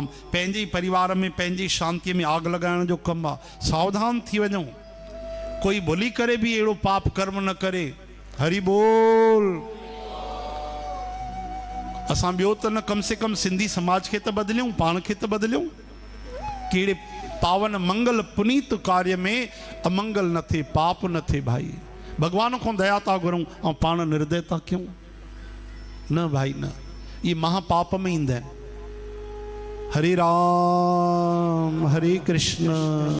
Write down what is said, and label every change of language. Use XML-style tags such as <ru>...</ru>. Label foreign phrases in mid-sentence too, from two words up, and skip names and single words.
<sd>पंहिंजे ई परिवार में, पंहिंजी शांतीअ में आग लॻाइण जो कमु आहे। सावधान थी वञूं, कोई भुली करे बि अहिड़ो पाप कर्म न करे। हरि बोल। असां ॿियो त न,</sd> <hi>कम से कम</hi> <sd>सिंधी समाज खे त बदिलियूं, पाण खे त बदिलियूं। कहिड़े पावन मंगल पुनीत कार्य में अमंगल न थिए, पाप न थिए भाई। भगवान खां दया था घुरूं ऐं पाण निर्दय था कयूं। न भाई न, ये महापाप में ईंदा आहिनि। हरे राम हरे कृष्ण।</sd>